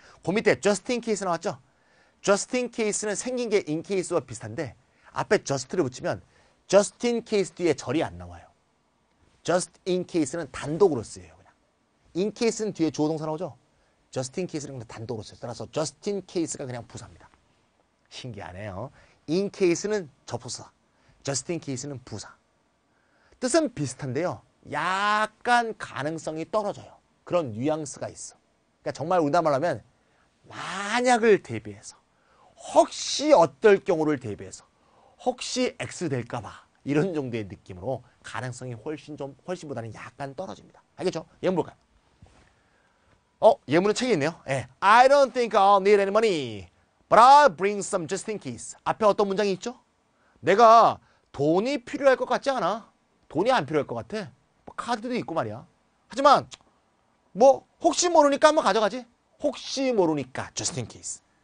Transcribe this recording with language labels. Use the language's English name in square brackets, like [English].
[Korean] 그 밑에 just in case 나왔죠? just in case는 생긴 게 in case와 비슷한데 앞에 just를 붙이면 just in case 뒤에 절이 안 나와요. just in case는 단독으로 쓰여요. 그냥. in case는 뒤에 주어동사 나오죠? just in case는 단독으로 써요. 따라서 just in case가 그냥 부사입니다. 신기하네요. in case는 접속사, just in case는 부사. 뜻은 비슷한데요. 약간 가능성이 떨어져요. 그런 뉘앙스가 있어. 그러니까 정말 우리나라 말로 하면 만약을 대비해서 혹시 어떨 경우를 대비해서 혹시 X 될까봐 이런 정도의 느낌으로 가능성이 훨씬보다는 약간 떨어집니다. 알겠죠? 예문 볼까요? 예문은 책에 있네요. 예. [English] I don't think I'll need any money, but I'll bring some just in case. [Korean] 앞에 어떤 문장이 있죠? 내가 돈이 필요할 것 같지 않아. 돈이 안 필요할 것 같아. 뭐 카드도 있고 말이야. 하지만 뭐 혹시 모르니까 한번 가져가지. 혹시 모르니까 just in case.